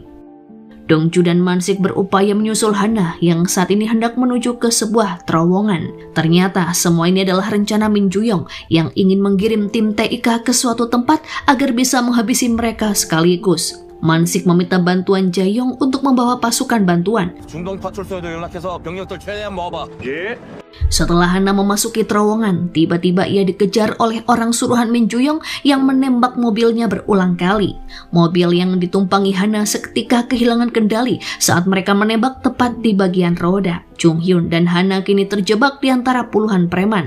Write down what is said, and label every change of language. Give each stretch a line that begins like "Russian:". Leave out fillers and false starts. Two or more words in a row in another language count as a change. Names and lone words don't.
Indonesian: Dongju dan Mansik berupaya menyusul Hana yang saat ini hendak menuju ke sebuah terowongan. Ternyata semua ini adalah rencana Min Ju-yong yang ingin mengirim tim TIK ke suatu tempat agar bisa menghabisi mereka sekaligus. Mansik meminta bantuan Jae-yong untuk membawa pasukan bantuan.
Korean: 중동파출소에도 연락해서 병력들 최대한 모아봐. 예.
Indonesian: Setelah Hana memasuki terowongan, tiba-tiba ia dikejar oleh orang suruhan Min Ju-yong yang menembak mobilnya berulang kali. Mobil yang ditumpangi Hana seketika kehilangan kendali saat mereka menembak tepat di bagian roda. Junghyun dan Hana kini terjebak di antara puluhan preman.